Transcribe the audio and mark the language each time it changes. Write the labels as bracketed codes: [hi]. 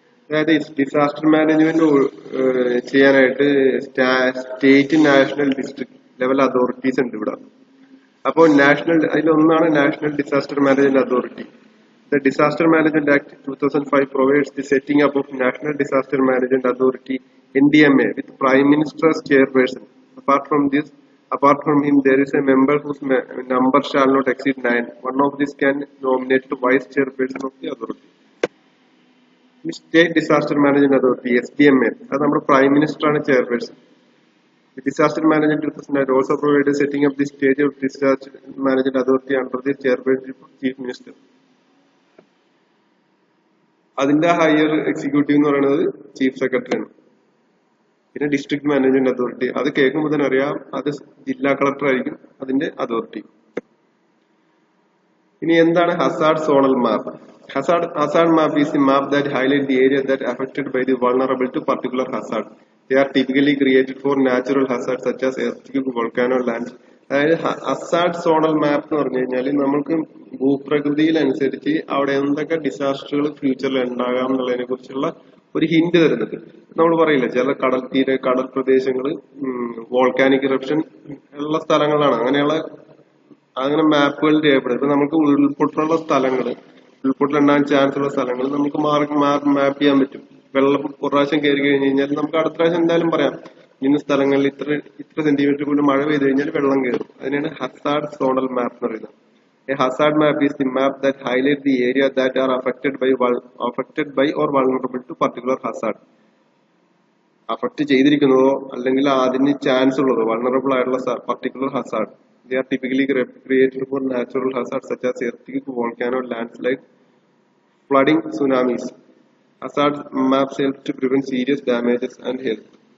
[ml] അതായത് disaster management ചെയ്യാനായിട്ട് state, national, district level authorities ഉണ്ട് ഇവിടെ. അപ്പോൾ അതിലൊന്നാണ് national disaster management authority. [en] The Disaster Management Act 2005 provides the setting up of National Disaster Management Authority (NDMA) with Prime Minister as chairperson. Apart from this, Apart from him, there is a member whose number shall not exceed 9. One of these can nominate the vice chairperson of the authority. [ml] ഈ state disaster management authority SDMA അത് നമ്മുടെ prime minister ആണ് chairperson. [en] The disaster management 2009 also provided setting up the state of disaster management authority under the chairperson of chief minister. [ml] അതിന്റെ higher executive എന്ന് പറയുന്നത് chief secretary ആണ്. പിന്നെ district management authority അത് കേൾക്കുമ്പോൾ തന്നെ അറിയാം അത് ജില്ലാ കളക്ടർ ആയിരിക്കും അതിന്റെ അതോറിറ്റി. ഇനി എന്താണ് Hazard zonal map? [en] Hazard map is a map that highlights the area that are affected by the vulnerable to particular hazard. They are typically created for natural hazards such as earthquake, volcano, lands. [ml] അതായത് Hazard zonal മാപ്പ് എന്ന് പറഞ്ഞു കഴിഞ്ഞാൽ നമുക്ക് ഭൂപ്രകൃതിയിലനുസരിച്ച് അവിടെ എന്തൊക്കെ ഡിസാസ്റ്ററുകൾ ഫ്യൂച്ചറിൽ ഉണ്ടാകാം എന്നുള്ളതിനെ കുറിച്ചുള്ള ഒരു ഹിന്റ് തരുന്നുണ്ട്. നമ്മൾ പറയില്ല ചില കടൽ പ്രദേശങ്ങൾ വോൾക്കാനിക് ഇറപ്ഷൻ ഉള്ള സ്ഥലങ്ങളാണ്. അങ്ങനെ മാപ്പുകൾ രേഖപ്പെടുത്തും. ഇപ്പൊ നമുക്ക് ഉൾപ്പൊട്ടുള്ള സ്ഥലങ്ങൾ ഉൾപ്പൊട്ടലുണ്ടാകാൻ ചാൻസ് ഉള്ള സ്ഥലങ്ങൾ നമുക്ക് മാപ്പ് ചെയ്യാൻ പറ്റും. വെള്ളം പ്രാവശ്യം കയറി കഴിഞ്ഞ് കഴിഞ്ഞാൽ നമുക്ക് അടുത്ത പ്രാവശ്യം എന്തായാലും പറയാം ഇന്ന സ്ഥലങ്ങളിൽ ഇത്ര സെന്റിമീറ്റർ കൂടുതൽ മഴ പെയ്ത് കഴിഞ്ഞാൽ വെള്ളം കയറും. അതിനാണ് ഹസാർഡ് സോണൽ മാപ്പ് എന്ന് പറയുന്നത്. [en] A hazard map is the map that highlights the area that are affected by or vulnerable to particular hazard. [ml] Affect ചെയ്തിരിക്കുന്നതോ അല്ലെങ്കിൽ അതിന് ചാൻസ് ഉള്ളതോ വൾണറബിൾ ആയിട്ടുള്ള particular Hazard. [en] They are typically created for natural hazards such as earthquake, volcano, landslide, flooding, tsunamis. Hazard maps help to prevent serious damages and health.